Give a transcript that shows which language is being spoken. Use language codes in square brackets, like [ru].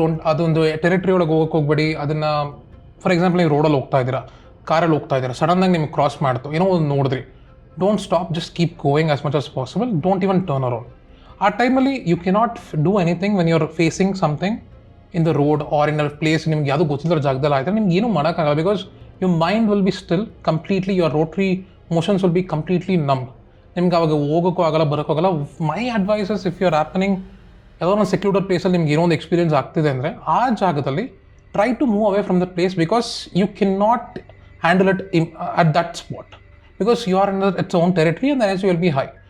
[kn] ಅದೊಂದು ಟೆರಿಟರಿ ಒಳಗೆ ಹೋಗೋಕೆ ಹೋಗ್ಬೇಡಿ. ಅದನ್ನು ಫಾರ್ ಎಕ್ಸಾಂಪಲ್ ನೀವು ರೋಡಲ್ಲಿ ಹೋಗ್ತಾ ಇದ್ದೀರಾ, ಕಾರಲ್ಲಿ ಹೋಗ್ತಾ ಇದ್ದೀರಾ, ಸಡನ್ನಾಗಿ ನಿಮ್ಗೆ ಕ್ರಾಸ್ ಮಾಡ್ತು, ಏನೋ ಒಂದು ನೋಡಿದ್ರಿ, [en] Don't stop, just keep going as much as possible. Don't even turn around. [kn] ಆ ಟೈಮಲ್ಲಿ [en] You cannot do anything when you are facing something in the road or in a place. [kn] ನಿಮ್ಗೆ ಯಾವುದೂ ಗೊತ್ತಿಲ್ಲದ ಜಾಗದಲ್ಲಿ ಆಯ್ತಾರೆ ನಿಮ್ಗೆ ಏನೂ ಮಾಡೋಕ್ಕಾಗಲ್ಲ. [en] Because your mind will be still completely, your rotary motions will be completely numb. [kn] ನಿಮ್ಗೆ ಅವಾಗ ಹೋಗೋಕ್ಕೂ ಆಗಲ್ಲ, ಬರೋಕ್ಕಾಗಲ್ಲ. [en] my advice is, if you are happening [kn] ಯಾವುದೋ ಒಂದು ಸೆಕ್ಯೂರ್ಡ್ ಪ್ಲೇಸಲ್ಲಿ ನಿಮ್ಗೆ ಏನೋ ಒಂದು ಎಕ್ಸ್ಪೀರಿಯನ್ಸ್ ಆಗ್ತಿದೆ ಅಂದರೆ ಆ ಜಾಗದಲ್ಲಿ [en] Try to move away from that place, because you can not handle it at that spot, because you are in its own territory and the energy will be high.